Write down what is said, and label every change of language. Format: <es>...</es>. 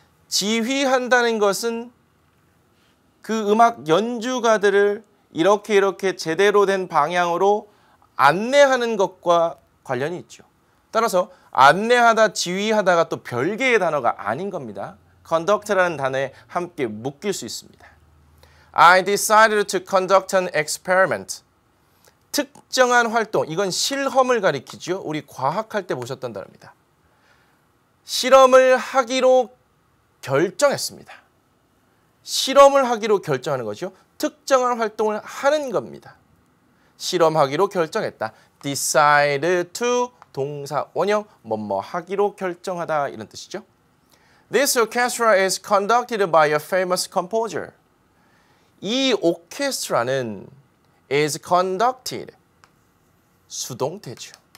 <ko>지휘한다는 것은 그 음악 연주가들을 이렇게 제대로 된 방향으로 안내하는 것과 관련이 있죠. 따라서 안내하다, 지휘하다가 또 별개의 단어가 아닌 겁니다. conduct라는 단어에 함께 묶일 수 있습니다.</ko> <en>I decided to conduct an experiment.</en> <ko>특정한 활동, 이건 실험을 가리키죠. 우리 과학할 때 보셨던 단어입니다. 실험을 하기로 결정했습니다. 실험을 하기로 결정하는 거죠. 특정한 활동을 하는 겁니다. 실험하기로 결정했다.</ko> <en>decide to</en> <ko>동사 원형 뭐뭐 하기로 결정하다 이런 뜻이죠.</ko> <en>This orchestra is conducted by a famous composer.</en> <ko>이 오케스트라는</ko> <en>is conducted</en> <ko>수동태죠.</ko>